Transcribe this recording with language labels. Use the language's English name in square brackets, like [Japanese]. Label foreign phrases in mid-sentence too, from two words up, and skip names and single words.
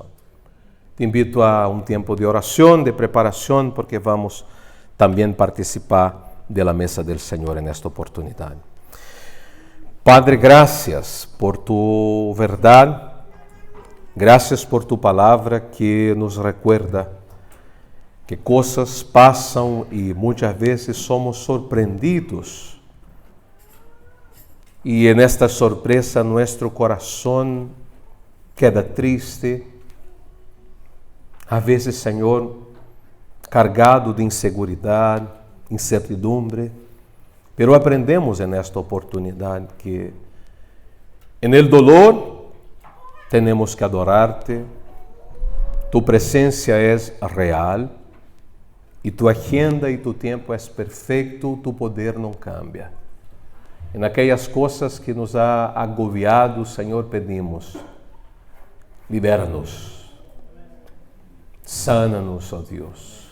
[Spanish] Te invito a un tiempo de oración, de preparación, porque vamos también a participar de la mesa del Señor en esta oportunidad. Padre, gracias por tu verdad, Gracias por tu [Portuguese] palavra que nos recuerda que coisas passam e muitas vezes somos surpreendidos. E nesta surpresa nosso coração queda triste, a vezes, Senhor, cargado de inseguridade, incertidumbre, pero aprendemos nesta oportunidade que el dolor temos que adorarte, tu presença é real e tu agenda e tu tempo é perfeito, tu poder não cambia. Em aquelas coisas [Spanish] que nos ha agobiado, [Portuguese] Senhor, pedimos, libera-nos, sana-nos, ó Deus.